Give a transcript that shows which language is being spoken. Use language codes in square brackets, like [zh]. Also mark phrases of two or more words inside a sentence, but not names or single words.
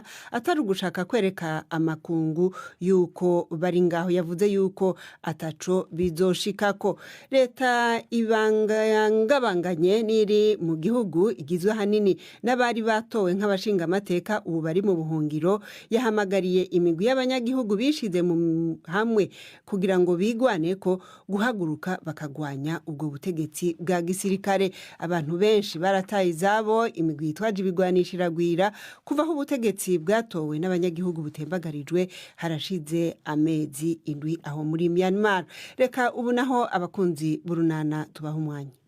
[rn] atari gushaka kwereka amakungu yuko bari ngaho yavuze yuko ataco bizoshikako leta ibangabanganye niri mu gihugu igizwe hanini n'abari batowe abashinga amateka ubu bari mu buhungiro yahamagariye imigwi y'abanyagihugu bishize mu hamwe kugira ngo bigwane ko guhaguruka bakagwanya ubwo butegetsi bwa gisirikare. Abantu benshi barataye izabo imigwi yitwaje ibigwanishiragwira kuvaho ubutegetsi bwatowe n'abanyagihugu butembagarijwe harashize amezi indwi aho muri Myanmar. Reka ubu naho abakunzi burunana tubaha umwanya.